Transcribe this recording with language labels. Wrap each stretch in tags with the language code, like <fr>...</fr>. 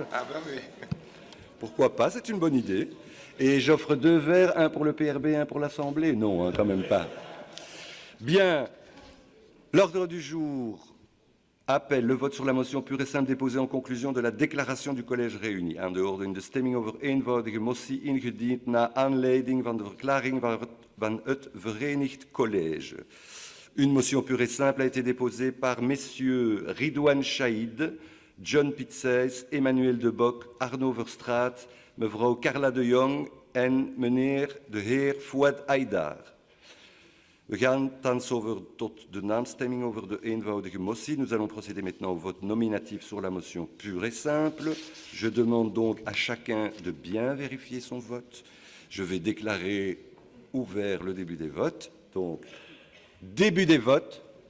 <fr>Ah ben oui. Pourquoi pas? C'est une bonne idée. Et j'offre 2 verres, un pour le PRB, un pour l'Assemblée. Non, hein, quand même pas. Bien. L'ordre du jour appelle le vote sur la motion pure et simple déposée en conclusion de la déclaration du collège réuni.</fr> <nl>Aan de orde in de stemming over eenvoudige motie ingediend na aanleiding van de verklaring van het Verenigd College.</nl> <fr>Une motion pure et simple a été déposée par messieurs Ridouane Chaïd, John Pitzeis, Emmanuel de Bock, Arno Verstraat,</fr> <nl>mevrouw</nl> <fr>Carla de Jong</fr> <nl>en meneer de heer</nl> <fr>Fouad Haidar.</fr> <nl>We gaan thans over tot de naamstemming over de eenvoudige motie.</nl> <fr>Nous allons procéder maintenant au vote nominatif sur la motion pure et simple. Je demande donc à chacun de bien vérifier son vote. Je vais déclarer ouvert le début des votes. Donc, début des votes.</fr>